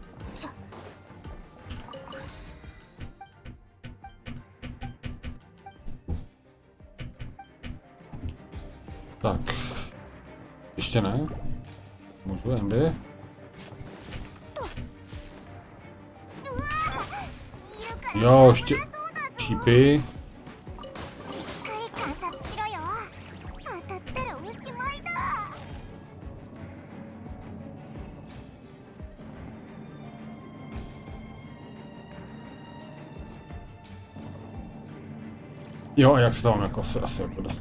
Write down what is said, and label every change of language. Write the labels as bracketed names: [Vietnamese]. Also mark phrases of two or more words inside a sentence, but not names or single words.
[Czech] Tak. Ještě ne? Můžu MB? Jo, ještě šípy. [Japanese] しっかり観察しろよ当たったらおしまいだ [Czech] Jo, a jak se tam jako asi jako dostat?